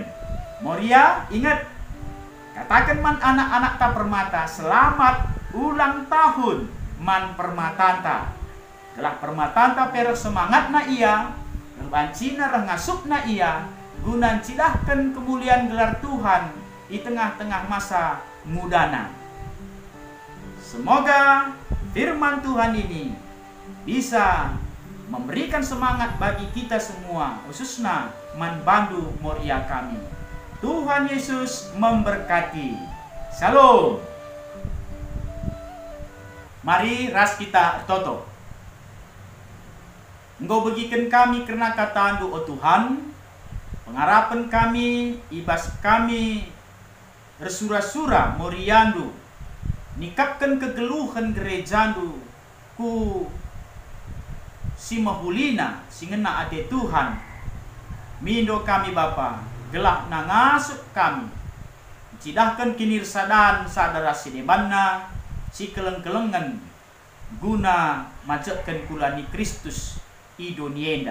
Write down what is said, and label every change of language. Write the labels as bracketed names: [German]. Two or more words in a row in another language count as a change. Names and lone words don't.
[Batak Karo] Moria ingat katakan man anak-anak tak permata [Indonesian] selamat ulang tahun [Batak Karo] man permatanta. Telah permatanta pero semangat na iya, bancina rah ngasup na iya, gunan cidahkan kemuliaan gelar Tuhan di tengah-tengah masa mudana. [Indonesian] Semoga firman Tuhan ini bisa memberikan semangat bagi kita semua, khususnya man Bandu Moria kami. Tuhan Yesus memberkati. [Batak Karo] Shalom. Mari ras kita toto. [Indonesian] Engkau bagikan kami karena kata Anda, oh Tuhan, pengharapan kami, [Batak Karo] ibas kami, resura-sura Moriandu, nikapkan kegeluhan gerejandu, ku si mahulina, singena ade Tuhan, mindo kami Bapa, gelak nangasuk kami, cidahkan kinirsadan sadara sinebanna, si keleng-kelengan guna majakkan kulani Kristus i dunienda.